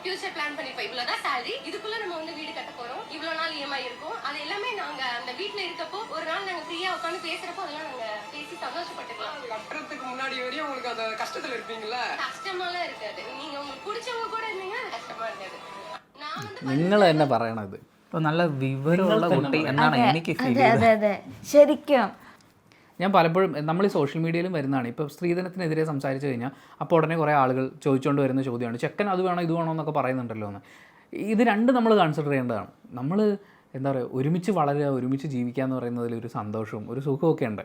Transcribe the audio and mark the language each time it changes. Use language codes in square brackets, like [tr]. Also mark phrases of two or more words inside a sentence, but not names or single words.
[ta] ஃபியூச்சர் பிளான் பண்ணிருப்போம். இவ்வளவுதான் salary, இதுக்குள்ள நம்ம வந்து வீடு கட்ட போறோம், இவ்வளவு நாள் EMI இருக்கும். அது எல்லாமே நாங்க அந்த வீட்ல இருக்கப்போ ஒரு நாள் நாங்க ஃப்ரீயா உட்கார்ந்து பேசுறப்போ அதெல்லாம் நாங்க பேசி சந்தோஷப்பட்டுக்கலாம். கட்டறதுக்கு முன்னாடி வரையும் உங்களுக்கு அந்த கஷ்டத்துல இருப்பீங்கல்ல? கஷ்டமாலாம் இருக்காது. நீங்க உங்களுக்கு பிடிச்சவங்க கூட இருந்தீங்கன்னா அது கஷ்டமா இருக்காது. நான் வந்து [ml] നിങ്ങൾ തന്നെ പറയണത്. അപ്പോൾ നല്ല വിവരമുള്ള കുട്ടി എന്നാണ് എനിക്ക് ഫീൽ ചെയ്തത്. അതെ ശരിക്കും. ഞാൻ പലപ്പോഴും നമ്മൾ ഈ സോഷ്യൽ മീഡിയയിലും വരുന്നതാണ്. ഇപ്പോൾ സ്ത്രീധനത്തിനെതിരെ സംസാരിച്ചു കഴിഞ്ഞാൽ അപ്പോൾ ഉടനെ കുറേ ആളുകൾ ചോദിച്ചുകൊണ്ട് വരുന്ന ചോദ്യമാണ് ചെക്കൻ അത് വേണോ ഇത് വേണോ എന്നൊക്കെ പറയുന്നുണ്ടല്ലോ എന്ന്. ഇത് രണ്ട് നമ്മൾ കൺസിഡർ ചെയ്യേണ്ടതാണ്. നമ്മൾ എന്താ പറയുക, ഒരുമിച്ച് വളരുക, ഒരുമിച്ച് ജീവിക്കുക എന്ന് പറയുന്നതിൽ ഒരു സന്തോഷവും ഒരു സുഖമൊക്കെ ഉണ്ട്.